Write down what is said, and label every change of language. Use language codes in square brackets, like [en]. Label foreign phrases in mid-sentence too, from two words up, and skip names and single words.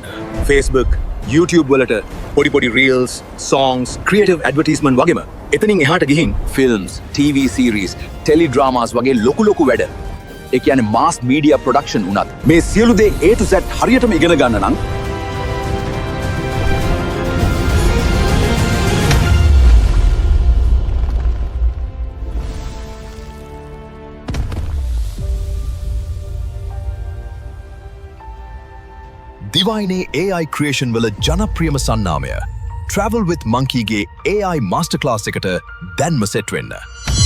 [si] Facebook, YouTube වලට පොඩි පොඩි reels, songs, [en] creative advertisement [si] වගේම එතනින් එහාට ගිහින් [en] films, TV series, teledramas [si] වගේ ලොකු වැඩ. ඒ කියන්නේ [en] mass media production [si] උනත් මේ සියලු දේ [en] A to Z [si] හරියටම ඉගෙන ගන්න නම් දිවයිනේ [en] AI creation [si] වල ජනප්‍රියම සන්නාමය Travel with Monkey ගේ [en] AI master class [si] එකට දැන්ම සෙට් වෙන්න.